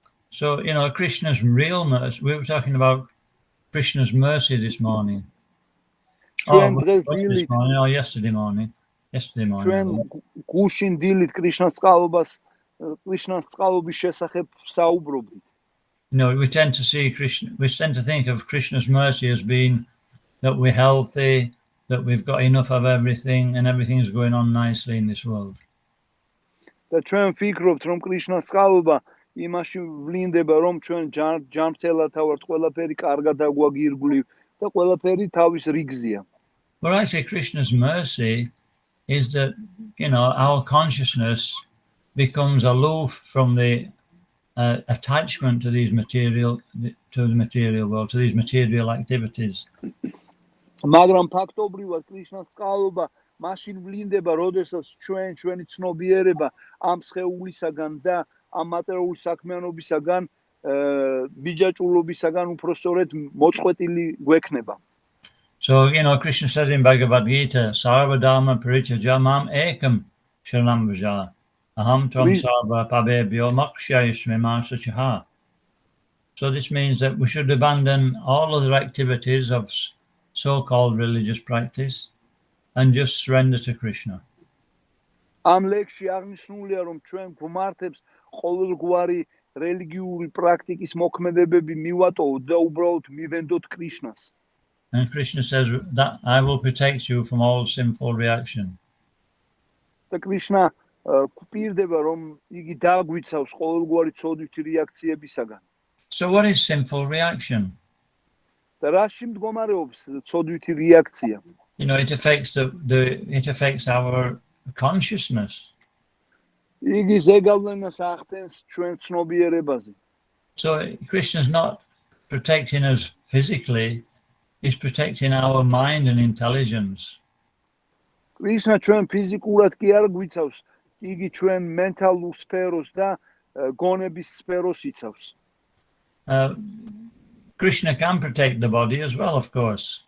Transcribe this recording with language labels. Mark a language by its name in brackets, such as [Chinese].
[English] So, you know, Krishna's real mercy, we were talking about Krishna's mercy this morning. Yesterday morning. [Georgian] ჩვენ გუშინ დილით კრიშნას წყალობის შესახებ საუბრობდით. [English] You know, we tend to think of Krishna's mercy as being that we're healthy, that we've got enough of everything, and everything is going on nicely in this world. [Georgian] და ჩვენ ვფიქრობთ, რომ კრიშნას წყალობა იმაში ვლინდება, რომ ჩვენ ჯანმრთელად ვართ, ყველაფერი კარგად აგვაგირგვლივ და ყველაფერი თავის რიგზია. [English] But I say Krishna's mercy is that, you know, our consciousness becomes aloof from the attachment to the material world, to these material activities. [Georgian] მაგრამ ფაქტობრივად კრიშნას წყალობა მაშინ ვლინდება, როდესაც ჩვენი ცნობიერება ამ სხეულისაგან და ამ მატერიული საქმიანობისაგან, ბიჯაჭულობისაგან უпростоრედ მოწყვეტილი გვექნება. [English] So, you know, Krishna says in Bhagavad Gita, [Sanskrit] Sarva Dharma Parityajya Mam Ekam Sharanam Vraja Aham Tvam Sarva Pabebhyo Makshayasme Masachaha. [English] So this means that we should abandon all other activities of so-called religious practice and just surrender to Krishna. [Georgian] Am ლექსში აღნიშნულია, რომ ჩვენ გვმართებს ყოველგვარი რელიგიური პრაქტიკის მოქმედებები მივატოვოთ და უბრალოდ მივენდოთ კრიშნას. [English] And Krishna says that I will protect you from all sinful reaction. [Georgian] და კრიშნა გვპირდება, რომ იგი დაგვიცავს ყოველგვარი ცოდვითი რეაქციებისაგან. [English] So what is sinful reaction? [Georgian] და რაში მდგომარეობს ცოდვითი რეაქცია? [English] You know, it affects it affects our consciousness. [Georgian] იგი ზეგავლენას ახდენს ჩვენ ცნობიერებაზე. [English] So Krishna is not protecting us physically, he's protecting our mind and intelligence. [Georgian] კრიშნა ჩვენ ფიზიკურად კი არ გვიცავს, იგი ჩვენ მენტალურ სფეროს და გონების სფეროს იცავს. [English] Krishna can protect the body as well, of course.